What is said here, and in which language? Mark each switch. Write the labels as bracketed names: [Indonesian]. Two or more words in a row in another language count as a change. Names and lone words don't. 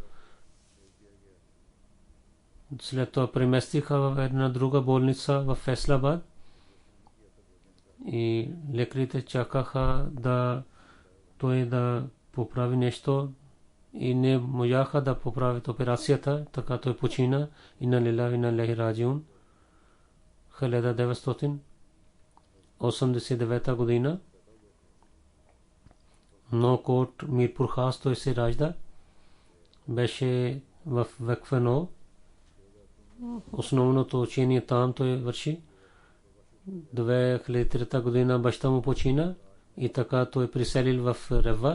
[Bulgarian] След това преместиха в една друга болница в Фейсалабад и лекарите чакаха той да поправи нещо и не можаха да поправят операцията, така той почина. [Arabic] إنا لله وإنا إليه راجعون. [Bulgarian] 1989 година Нокот Мирпур Хас той се ражда. Беше в Веквено основното учение там той върши. 2003 година баща му почина и така той приселил в Рева.